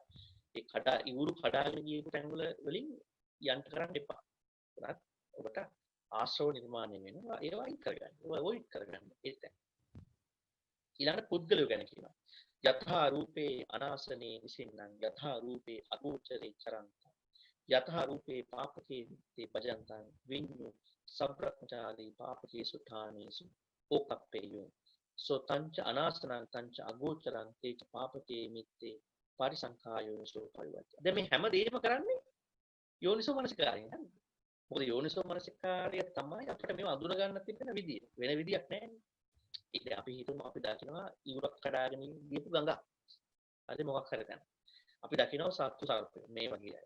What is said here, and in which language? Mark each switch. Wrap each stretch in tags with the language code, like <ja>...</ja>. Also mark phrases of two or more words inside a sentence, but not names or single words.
<si>ඒ ඉවුරු කඩාගෙන ගියපු තැන් වලින් යන්න කරන්න එපා. ඒත් ඔබට ආශ්‍රව නිර්මාණය වෙනවා ඒවා අයින් කරගන්න. ඒවා අවොයිඩ් කරගන්න. ඒක. ඊළඟට පුද්ගලය ගැන කියනවා.</si> <pi>යථා රූපේ අනාසනේ විසින්නම් යථා රූපේ අගෝචරේ චරන්ත. යථා රූපේ පාපකේ තේ පජන්තං විඤ්ඤු සබ්‍රක්‍මචාරී පාපකේ සුඨානේසු ඕකප්පේයෝ. සෝතංච අනාසනං තංච අගෝචරං තේච පාපකේ මිත්තේ පරිසංඛායෝ සෝපරිවච්ච.</pi> <si>දැන් මේ හැම දෙයක්ම කරන්නේ</si> <pi>යෝනිසෝ මනසිකාරයෙන්</pi> <si>නේද? මොකද</si> <pi>යෝනිසෝ මනසිකාරය</pi> <si>තමයි අපිට මේව අඳුර ගන්න තිබෙන විදිය. වෙන විදියක් නැහැ. ඉතින් අපි හිතමු අපි දකිනවා ඉවුරක් කඩාගෙන ගියපු ගඟක්. හරි මොකක් හරි දැන්. අපි දකිනවා සත්තු සර්පය මේ වගේ අය.</si>